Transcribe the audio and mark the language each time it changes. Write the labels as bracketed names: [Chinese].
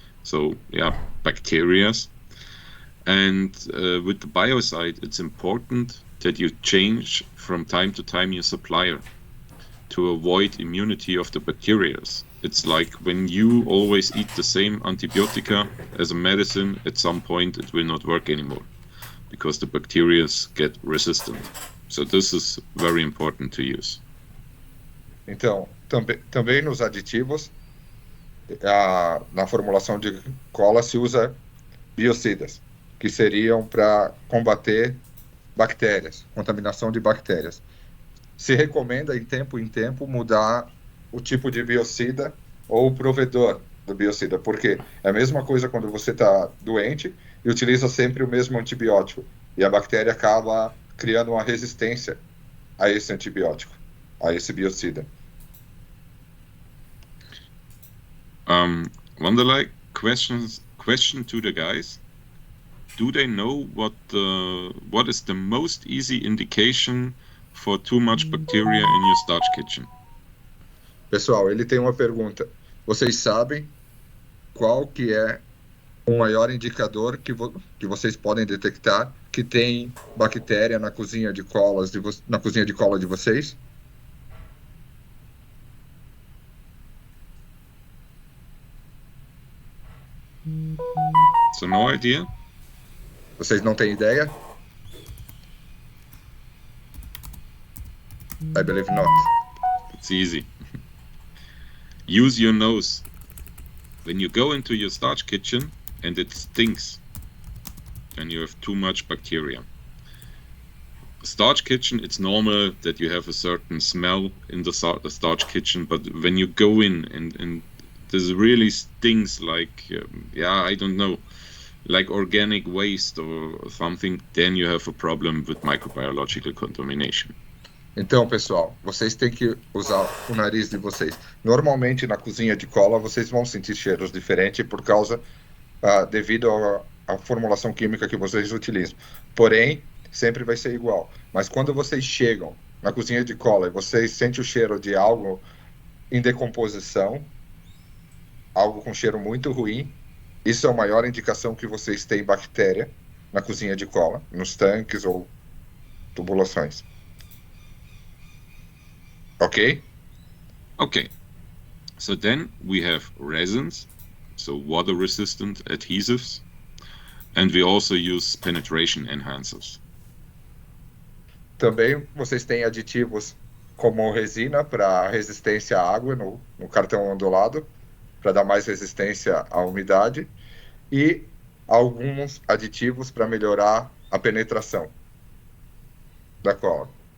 [English] So yeah, bacteria. And with the biocide, it's important that you change from time to time your supplier to avoid immunity of the bacteria. It's like when you always eat the same antibiotica as a medicine, at some point it will not work anymore because the bacteria get resistant. So this is very important to use. [Portuguese] Então, também nos aditivos, na formulação de cola se usa biocidas, que seriam para combater bactérias, contaminação de bactérias. Se recomenda em tempo mudar o tipo de biocida ou o provedor do biocida, porque é a mesma coisa quando você está doente e utiliza sempre o mesmo antibiótico, e a bactéria acaba criando uma resistência a esse antibiótico, a esse biocida. [English] Wanderlei, question to the guys. Do they know what is the most easy indication for too much bacteria in your starch kitchen? [Portuguese] Pessoal, ele tem uma pergunta. Vocês sabem qual que é o maior indicador que vocês podem detectar que tem bactéria na cozinha de cola de vocês? [English] So no idea? [Portuguese] Vocês não têm ideia? [English] I believe not. It's easy. Use your nose. When you go into your starch kitchen and it stinks, then you have too much bacteria. Starch kitchen, it's normal that you have a certain smell in the starch kitchen, but when you go in and this really stinks like, I don't know, like organic waste or something, then you have a problem with microbiological contamination. [Portuguese] Então, pessoal, vocês têm que usar o nariz de vocês. Normalmente, na cozinha de cola, vocês vão sentir cheiros diferentes por causa, devido à formulação química que vocês utilizam. Porém, sempre vai ser igual. Mas quando vocês chegam na cozinha de cola e vocês sentem o cheiro de algo em decomposição, algo com cheiro muito ruim, isso é a maior indicação que vocês têm bactéria na cozinha de cola, nos tanques ou tubulações. [English] Okay? Okay. So then we have resins, so water-resistant adhesives, and we also use penetration enhancers. [Portuguese] Também vocês têm aditivos como resina para resistência à água no cartão ondulado, para dar mais resistência à umidade, e alguns aditivos para melhorar a penetração da cola.